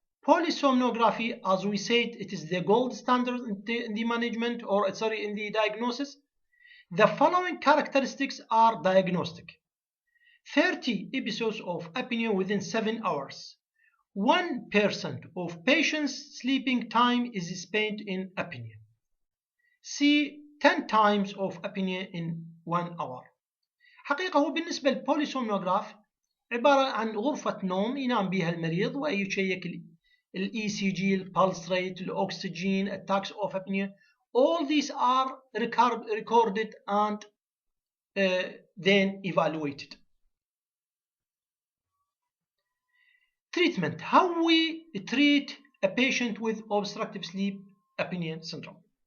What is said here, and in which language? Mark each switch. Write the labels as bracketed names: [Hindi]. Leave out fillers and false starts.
[English] Polysomnography, as we said, it is the gold standard in the management, or in the diagnosis. The following characteristics are diagnostic: 30 episodes of apnea within 7 hours. 1% of patients' sleeping time is spent in apnea. C. 10 times of apnea in 1 hour. [Arabic] حقيقة هو بالنسبة للبوليسومنوغراف عبارة عن غرفة نوم ينام بها المريض ويشيك الاي سي جي، البلس ريت، الاكسجين، [English] attacks of apnea. All these are recorded and then evaluated. Treatment. How we treat a patient with obstructive sleep apnea syndrome?